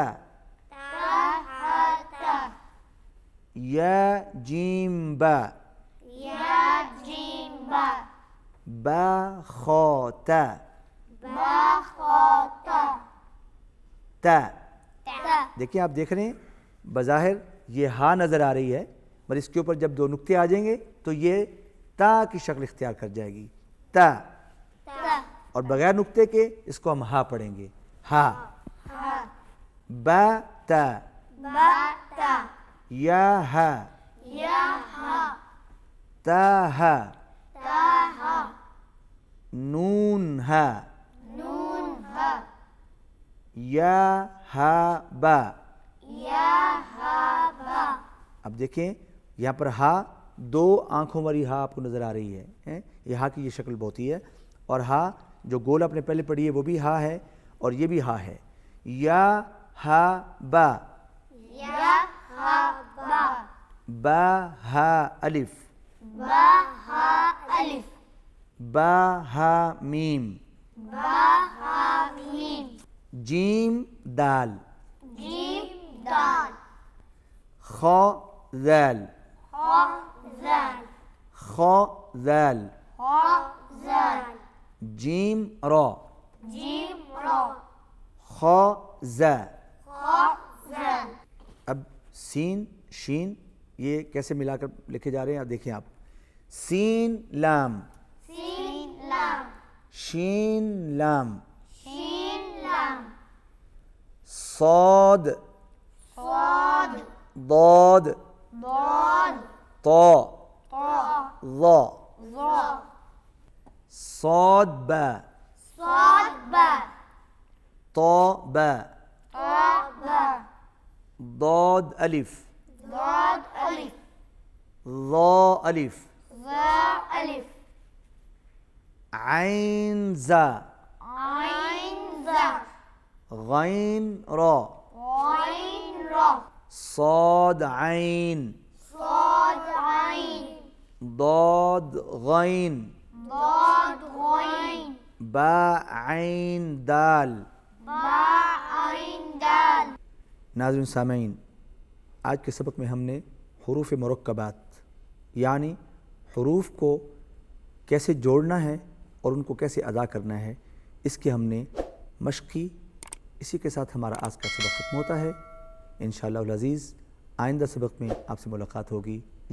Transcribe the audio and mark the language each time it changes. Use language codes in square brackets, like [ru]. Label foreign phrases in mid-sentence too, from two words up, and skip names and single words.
[ur] تا ح تا. یا جیم با. یا جیم با. با خا تا. با خا تا. تا. تا. دیکھیں آپ دیکھ رہے ہیں بظاہر یہ ہا نظر آ رہی ہے، مگر اس کے اوپر جب 2 نقطے آ جائیں گے تو یہ تا کی شکل اختیار کر جائے گی. تا. تا. اور بغیر نقطے کے اس کو ہم ہا پڑھیں گے. ہا. ہا. با تا. با تا. یا ہا. یا ہا. تا ہا. تا ہا. نون ہا. نون ہا. یا ہا با. یا ہا با. اب دیکھیں یہاں پر ہا 2 آنکھوں والی ہا آپ کو نظر آ رہی ہے. یہ ہا کی یہ شکل بہت ہی ہے، اور ہا جو گول آپ نے پہلے پڑھی ہے وہ بھی ہا ہے اور یہ بھی ہا ہے. یا ہا با. یا ہا با. با ہا الف. با ہا الف. با ہا میم. با ہا میم. جیم دال. جیم دال. خا ذال. خا زال. خا ذال. خا زال. جیم را. جیم را. خا زا. خا زال. اب سین شین یہ کیسے ملا کر لکھے جا رہے ہیں دیکھیں آپ. سین لام. سین لام. شین لام. شین لام. صاد. صاد. ضاد. ضاد. طا. طا. ظا. ظا. صاد با. صاد با. طا با. طا با. ضاد الف. ضاد الف. ظا الف. ظا الف. عین زا. عین زا. غین را. غین را. صاد عین. صاد عین. ضاد غین. ضاد غین. با عین دال. با عین دال. ناظرین سامعین، آج کے سبق میں ہم نے حروف مرکبات یعنی حروف کو کیسے جوڑنا ہے اور ان کو کیسے ادا کرنا ہے اس کی ہم نے مشق کی. اسی کے ساتھ ہمارا آج کا سبق ختم ہوتا ہے. [ar] انشاءاللہ العزیز [ur] آئندہ سبق میں آپ سے ملاقات ہوگی.